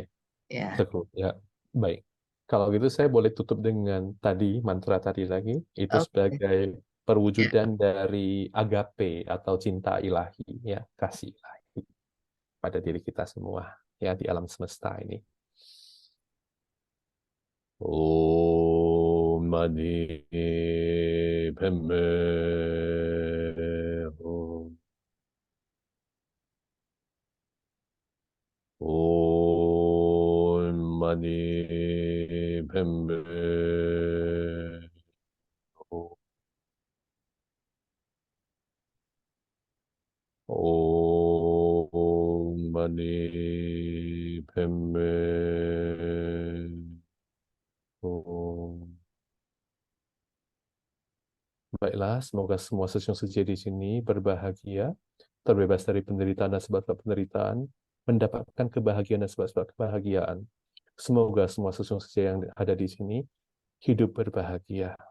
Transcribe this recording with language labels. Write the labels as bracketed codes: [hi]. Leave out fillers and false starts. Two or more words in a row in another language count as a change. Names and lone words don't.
[id] Ya, Teguh, ya. Baik. Kalau gitu saya boleh tutup dengan tadi, mantra tadi lagi. Itu oke. sebagai Ya, perwujudan dari agape atau cinta ilahi, ya, kasih ilahi pada diri kita semua, ya, di alam semesta ini. [sa] ॐ मणि पद्मे हूँ. ॐ मणि पद्मे हूँ. ॐ मणि पद्मे हूँ. [id] Baiklah, semoga semua Susyung Suci di sini berbahagia, terbebas dari penderitaan dan sebab-sebab penderitaan, mendapatkan kebahagiaan dan sebab-sebab kebahagiaan. Semoga semua Susyung Suci yang ada di sini hidup berbahagia.